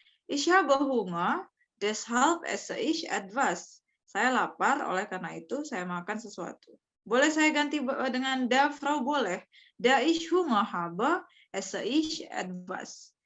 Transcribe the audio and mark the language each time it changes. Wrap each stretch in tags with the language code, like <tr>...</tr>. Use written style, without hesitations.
<de>Ich habe Hunger, deshalb esse ich etwas.</de> <id>Saya lapar, oleh karena itu saya makan sesuatu. Boleh saya ganti dengan da, Frau? Boleh.</id> <de>Da ich Hunger habe, esse ich etwas.</de>